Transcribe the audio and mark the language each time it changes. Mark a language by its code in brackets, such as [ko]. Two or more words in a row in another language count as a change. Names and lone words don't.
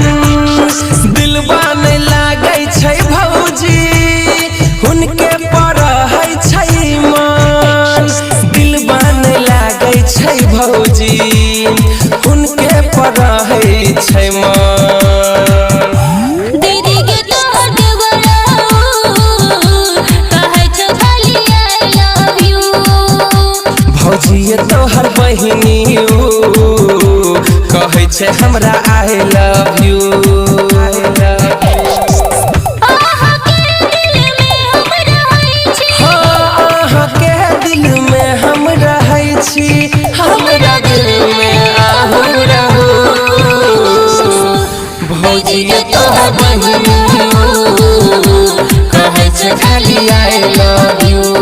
[mai] दिलवा नहीं लागै छै भौजी, उनके पर है छै मान। दिलवा नहीं लागै छै भौजी, उनके पर है छै मान। दीदी के तोहर देवरा कहे छ खाली [en] I love you। [mai] भौजिए तोहर बहिनी कहे छे हमरा [en] I love you। [mai] आहा के दिल में हम रहै छी, हाँ आहा के दिल में हम रहै छी, हमरा दिल में आहू रहू। भौजिए तोहर बहिनी कहे छे खाली [en] I love you।